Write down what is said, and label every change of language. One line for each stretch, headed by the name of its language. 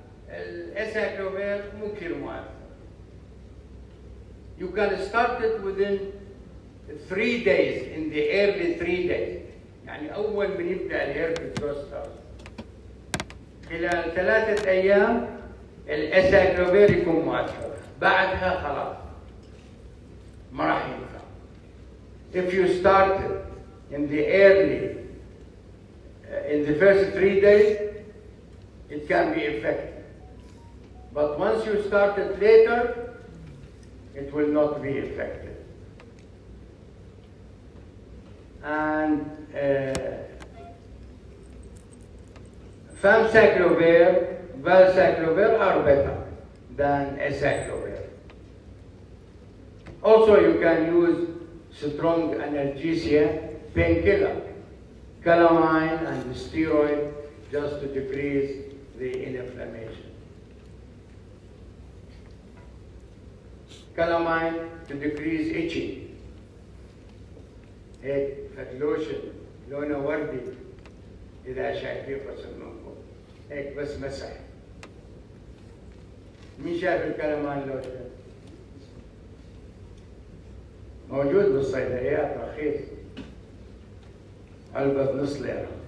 Arabic: الأساكلوفير مو كثير مؤثر.
English: You can start it within 3 days, in the early 3 days.
Arabic: يعني أول من يبدأ الهيربس زوستر خلال 3 أيام الأساكلوفير يكون مؤثر. بعدها خلاص ما راح ينفع.
English: If you start it in the early, in the first 3 days, it can be effective. But once you start it later, it will not be effective. And famciclovir, valciclovir are better than acyclovir. Also, you can use strong analgesia, painkiller, calamine and steroid, just to decrease the inflammation. Calamine to decrease itching.
Arabic: هيك فدلوشن لونه وردي إذا شايفين رسمكم هيك بس مسح. مين شايف الكلمان لوشن؟ موجود بالصيدليات رخيص، علبة بنص ليرة.